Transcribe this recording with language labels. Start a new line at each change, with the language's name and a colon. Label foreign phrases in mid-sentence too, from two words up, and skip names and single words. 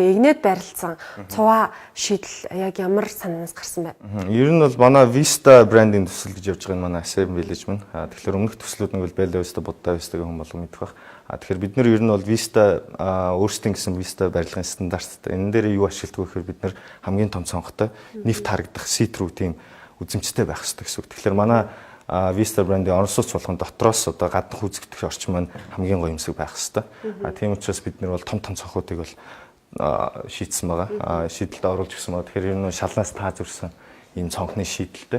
Mongolian: Ингээ игнэд байрлалсан цуваа шийдэл яг ямар санаанаас гарсан бэ? Ер нь бол манай Vista брендинг төсөл гэж явж байгаа нь манай Ascent Village мөн. Тэгэхээр өмнөх төслүүд нь бол Bella Vista, Buddha Vista-гийн хүн болго мэдэх бах. Тэгэхээр бид нар ер нь бол Vista өөрсдийн гэсэн Vista барилгын стандарттай. Энэ дээр юу ашигладаг вэ гэхээр бид нар хамгийн том цонхтой нэвт харагдах see-through тийм үзэмжтэй байх хэрэгтэй гэсэн үг. Тэгэхээр манай Vista брендийн орон сууц болгон дотроос одоо гаднах үзэгдэх орчин маань хамгийн гоё юмсаг байх хэрэгтэй. Тийм учраас бид нар бол том цонхуудыг бол шийдсэн байгаа. Шийдэлд оруулж гисэн байгаа. Тэгэхээр ер нь шалнаас тааж өрсөн ийм цонхны шийдэлтэй.